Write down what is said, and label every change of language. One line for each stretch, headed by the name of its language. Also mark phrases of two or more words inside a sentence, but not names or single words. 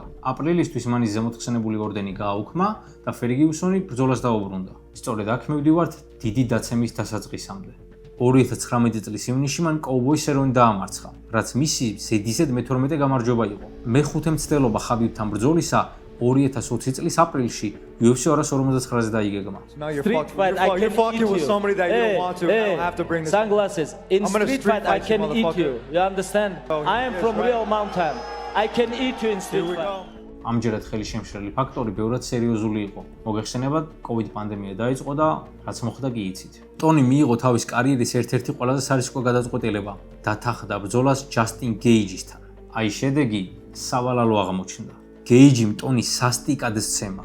Georgian: აპრილისთვის მან ის ზემოთხსენებული ორდენი გააუქმა და ფერგიუსონი ბრძოლას დაუბრუნდა. სწორედ აქ მივდივართ დიდი დაცემის დასაწყისამდე. 2019 წლის ივნისში მან კოუბოის ეროვნი დაამარცხა, რაც მისი ზედიზედ მე-12 გამარჯვება იყო. მე-5 მცდელობა ხაბიბთან ბრძოლისა 2020 წლის აპრილში UFC 259-ზე დაიგეგმა.
English: Now you're Street fight, I you're can fucking eat with you. somebody that you don't want to. I don't have to bring this. Sunglasses. In I'm gonna street street fight, I fight you, can eat motherfucker. you. You understand? Oh, I am yes, from right. real mountain. I can eat you in Here street we fight. go.
Georgian: ამჯერად ხელი შემშლელი ფაქტორი ბევრად სერიოზული იყო. მოგეხსენებათ, COVID პანდემია დაიწყო და რაც მოხდა კი იცით. ტონი მიიღო თავის კარიერის ერთ-ერთი ყველაზე სარისკო გადაწყვეტილება, დათანხმდა ბრძოლას ჯასტინ გეიჯისთან. აი შედეგი სავალალო აღმოჩნდა. გეიჯიმ ტონის სასტიკად სცემა.